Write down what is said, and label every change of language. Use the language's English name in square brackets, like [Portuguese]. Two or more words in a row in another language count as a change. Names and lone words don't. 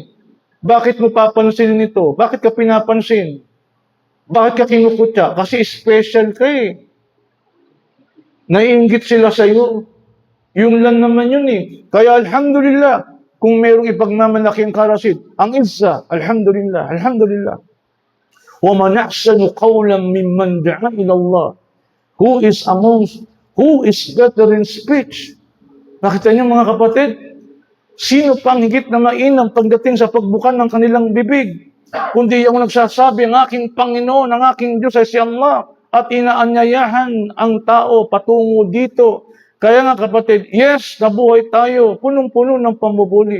[Filipino] Bakit mo papansinin ito? Bakit ka pinapansin? Bakit ka kinukutya? Kasi special ka eh. Naiinggit sila sa'yo. Yung lang naman yun eh. Kaya alhamdulillah, kung mayroong ipagmamalaki ang karasid, ang izza, alhamdulillah, alhamdulillah. [Arabic] وَمَنْ أَحْسَنُ قَوْلًا مِمَّنْ دَعَا إِلَى اللَّهِ. [English] Who is better in speech? [Filipino] Nakita niyo mga kapatid? Sino pang higit na mainam pagdating sa pagbukan ng kanilang bibig? Kundi yung nagsasabi, ang aking Panginoon, ang aking Diyos ay si Allah, at inaanyayahan ang tao patungo dito. Kaya nga kapatid, yes, nabuhay tayo, punong-puno ng pambubuli.